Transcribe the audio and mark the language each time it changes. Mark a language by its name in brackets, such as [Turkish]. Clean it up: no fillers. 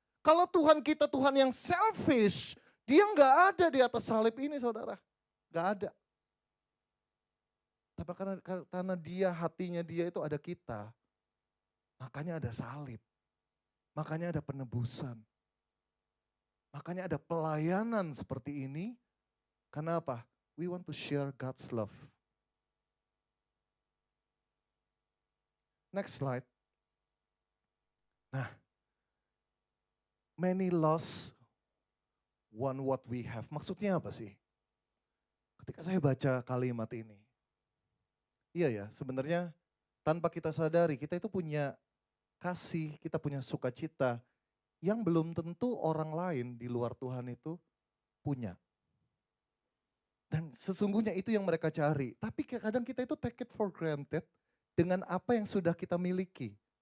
[Indonesian] Kalau Tuhan kita Tuhan yang selfish, dia nggak ada di atas salib ini saudara. Nggak ada. Tapi karena dia, hatinya dia itu ada kita, makanya ada salib. Makanya ada penebusan. Makanya ada pelayanan seperti ini. Karena apa? [English] We want to share God's love. Next slide. Nah, many lost want what we have. [Indonesian] Maksudnya apa sih? Ketika saya baca kalimat ini. Iya ya, sebenarnya tanpa kita sadari kita itu punya kasih, kita punya sukacita yang belum tentu orang lain di luar Tuhan itu punya. Dan sesungguhnya itu yang mereka cari. Tapi kadang kita itu [English] take it for granted [Indonesian] dengan apa yang sudah kita miliki.